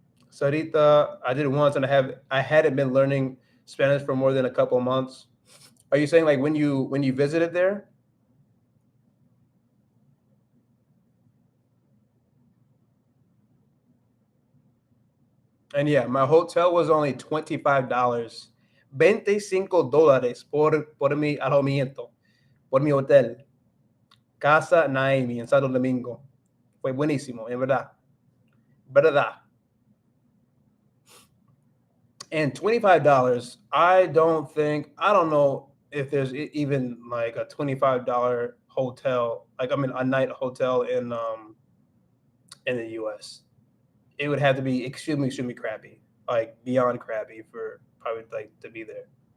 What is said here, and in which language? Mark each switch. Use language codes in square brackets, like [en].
[en] Sarita, I did it once, and I hadn't been learning Spanish for more than a couple months. Are you saying like when you visited there? And yeah, my hotel was only $25. [es] $25 por mi alojamiento, por mi hotel. Casa Naimi en Santo Domingo. Fue buenísimo, en verdad. ¿Verdad? [en] And $25, I don't know if there's even like a $25 hotel, like I mean a night hotel in the US. It would have to be extremely, extremely crappy, like beyond crappy for probably like to be there.